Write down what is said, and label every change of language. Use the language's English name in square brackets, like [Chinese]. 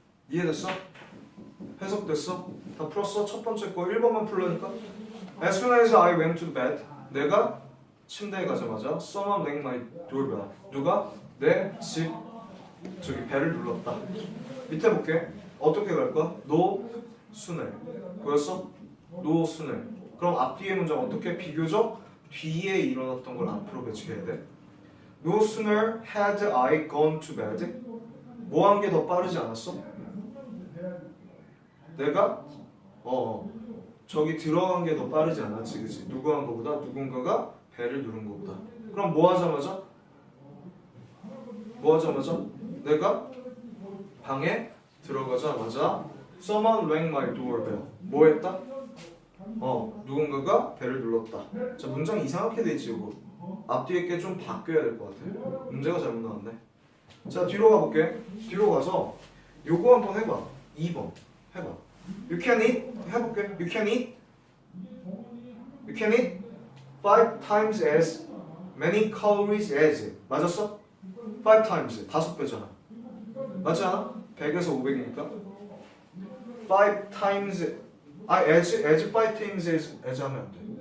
[Korean] 이해됐어? 해석됐어? 다 풀었어? 첫 번째 거 1번만 풀라니까. [English] As soon as I went to bed, [Korean] 내가 침대에 가자마자 [English] someone rang my doorbell. [Korean] 누가 내 집 저기 벨을 눌렀다. 밑에 볼게. 어떻게 갈 거야? No sooner. 보였어? No sooner. 그럼 앞뒤의 문장 어떻게 비교적 뒤에 일어났던 걸 앞으로 배치해야 돼. [English] No sooner had I gone to bed. [Korean] 뭐 한 게 더 빠르지 않았어? 내가 저기 들어간 게 더 빠르지 않았지, 그치? 누구 한 거보다 누군가가 배를 누른 거보다. 그럼 뭐 하자마자? 내가 방에 들어가자마자 [English] someone rang my doorbell. [Korean] 뭐 했다? 누군가가 배를 눌렀다. 자, 문장 이상하게 돼 있지, 이거. 앞뒤에 게 좀 바뀌어야 될 것 같아. 문제가 잘못 나왔네. 자, 뒤로 가볼게. 뒤로 가서 요거 한번 해봐. 2번 해봐. [English] You can eat. [Korean] 해볼게. [English] You can eat 5 times as many calories as. [Korean] 맞았어? 5 times 5배잖아. 맞지 않아? 100에서 500이니까 5 times as 5 times as 하면 안 돼.